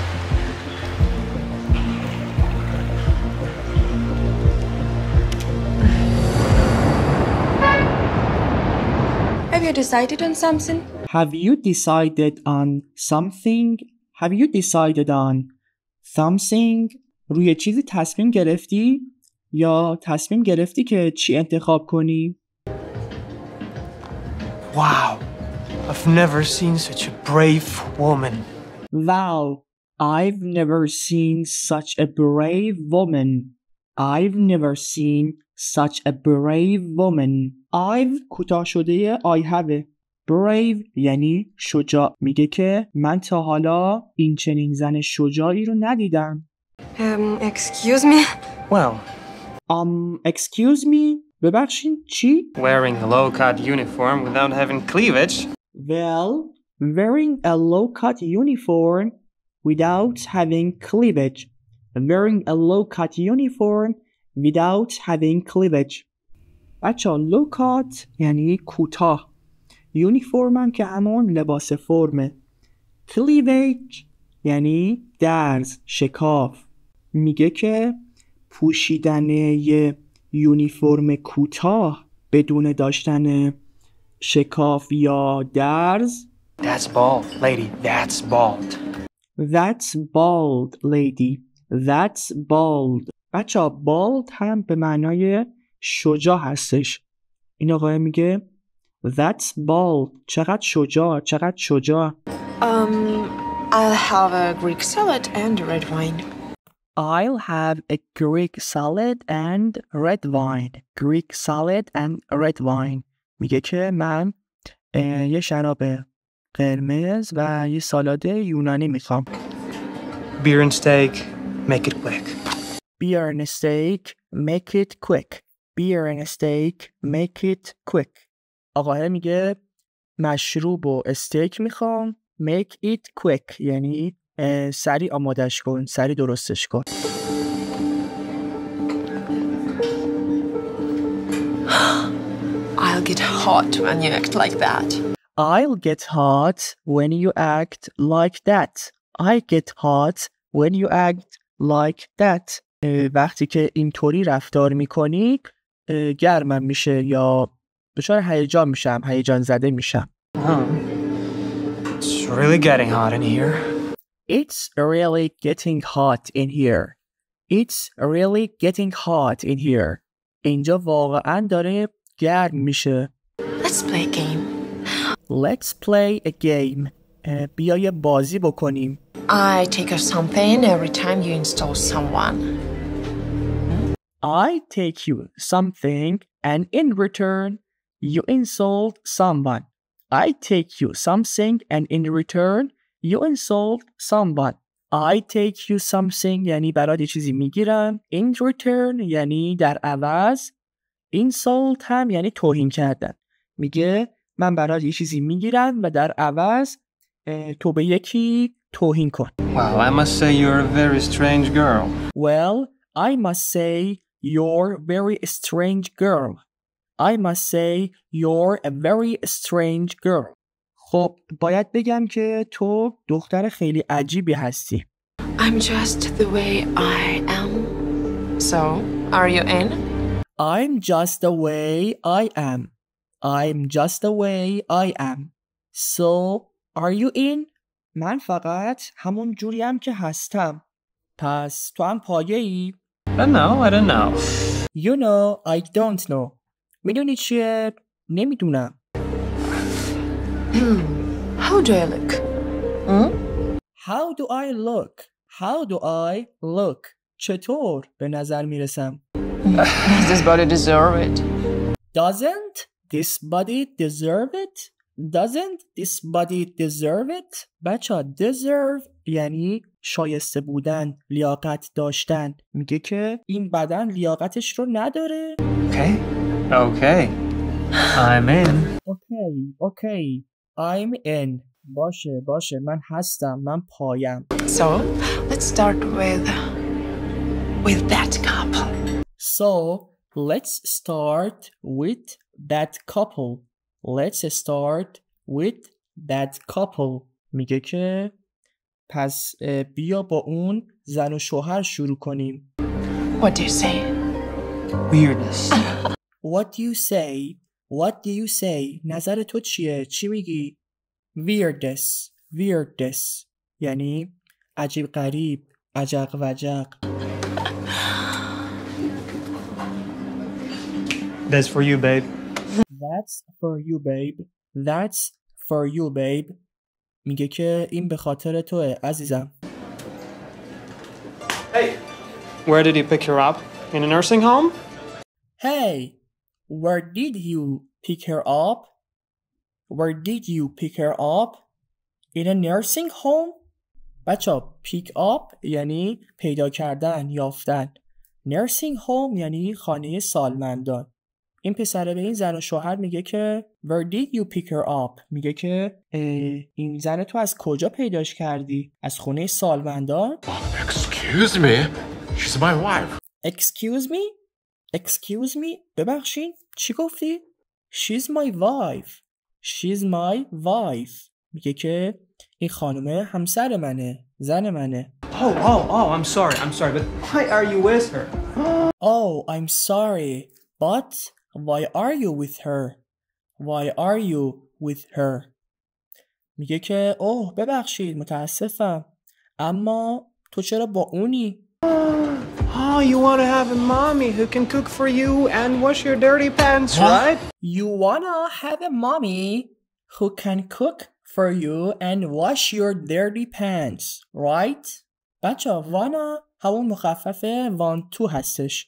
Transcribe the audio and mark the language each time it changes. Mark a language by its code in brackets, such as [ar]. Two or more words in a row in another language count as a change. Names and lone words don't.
[en] Have you decided on something? Have you decided on something? Have you decided on something? [fa] روی چیزی تصمیم گرفتی؟ یا تصمیم گرفتی که چی انتخاب کنی؟ [en] Wow. I've never seen such a brave woman. Wow, I've never seen such a brave woman. I've never seen such a brave woman. I've [fa] کوتاه شده [en] I have. [fa] Brave یعنی شجاع. میگه که من تا حالا این چنین زن شجاعی رو ندیدم. [en] Excuse me? Well, excuse me. [fa] ببخشین چی؟ [en] wearing a low-cut uniform without having cleavage. Well, wearing a low-cut uniform without having cleavage. Wearing a low-cut uniform without having cleavage. [fa] بچه low-cut یعنی کوتاه. یونیفورم هم که همون لباس فرمه. cleavage یعنی درز، شکاف. میگه که پوشیدن یه یونیفورم کوتاه بدون داشتن شکاف یا درز. [en] That's bald, lady. That's bald. That's bald, lady. That's bald. [fa] بچه bald هم به معنای شجاع هستش. این آقای میگه [en] That's bald. [fa] چقدر شجاع، چقدر شجاع. [en] I'll have a Greek salad and red wine. I'll have a Greek salad and red wine. Greek salad and red wine. [fa] میگه که من یه شراب قرمز و یه سالاد یونانی میخوام. [en] Beer and steak. Make it quick. Beer and steak, make it quick. Beer and steak, make it quick. [fa] آقاه میگه مشروب و استیک میخوام. [en] Make it quick [fa] یعنی سریع آمادش کن، سریع درستش کن. [en] I'll get hot when you act like that. I'll get hot when you act like that. I get hot when you act like that. [fa] وقتی که اینطوری رفتار میکنی گرمم میشه یا دچار هیجان میشم، هیجان زده میشم. [en] It's really getting hot in here. It's really getting hot in here. It's really getting hot in here. [fa] اینجا واقعا داره گرم میشه. [en] Let's play a game. Let's play a game. [fa] بیا یه بازی بکنیم. [en] I take you something every time you install someone. I take you something and in return you insult someone. I take you something and in return you insult someone. I take you something [fa] یعنی برات یه چیزی میگیرم. [en] In return [fa] یعنی در عوض. Insult هم یعنی توهین کردن. میگه من برات یه چیزی میگیرم و در عوض تو به یکی توهین کن. [en] Well, I must say you're a very strange girl. Well, I must say you're very strange girl. I must say you're a very strange girl. خب باید بگم که تو دختر خیلی عجیبی هستی. I'm just the way I am. So, are you in? I'm just the way I am. I'm just the way I am. So, are you in? [fa] من فقط همون جوریم که هستم. پس تو هم پایه ای؟ [en] I don't know. You know, I don't know. [fa] میدونی چیه؟ نمیدونم. [en] How do I look? How do I look? How do I look? [fa] چطور به نظر میرسم؟ [en] Does this body deserve it? Doesn't this body deserve it? Doesn't this body deserve it? [fa] بچه deserve یعنی شایسته بودن، لیاقت داشتن. میگه که این بدن لیاقتش رو نداره. [en] Okay. I'm in. Okay. I'm in. [fa] باشه من هستم، من پایم. [en] So, let's start with that couple. So, let's start with that couple. Let's start with that couple. [fa] میگه که پس بیا با اون زن و شوهر شروع کنیم. [en] What do you say? Weirdness. What do you say? What do you say? [fa] نظر تو چیه؟ چی میگی؟ Weirdness یعنی عجیب غریب، عجق وجق. [en] That's for you, babe. That's for you, babe. That's for you, babe. [fa] میگه که این به خاطر توه عزیزم. [en] Hey, where did he pick her up? In a nursing home? Hey, where did you pick her up? Where did you pick her up? In a nursing home? بچه pick up [fa] یعنی پیدا کردن، یافتن. [en] nursing home [fa] یعنی خانه سالمندان. این پسره به این زن و شوهر میگه که [en] where did you pick her up؟ [fa] میگه که این زن تو از کجا پیداش کردی؟ از خونه سالمندان؟ [en] Excuse me, she's my wife. Excuse me? Excuse me? [fa] ببخشین؟ چی گفتی؟ [en] She's my wife. She's my wife. [fa] میگه که این خانومه همسر منه، زن منه. [en] Oh, I'm sorry, but why are you with her? Oh, I'm sorry, but why are you with her? Why are you with her? [fa] میگه که اوه ببخشید متاسفم، اما تو چرا با اونی؟ [en] Oh, you want to have a mommy who can cook for you and wash your dirty pants, right? You wanna have a mommy who can cook for you and wash your dirty pants, right? [fa] بچه wanna همون مخفف [en] want to [fa] هستش.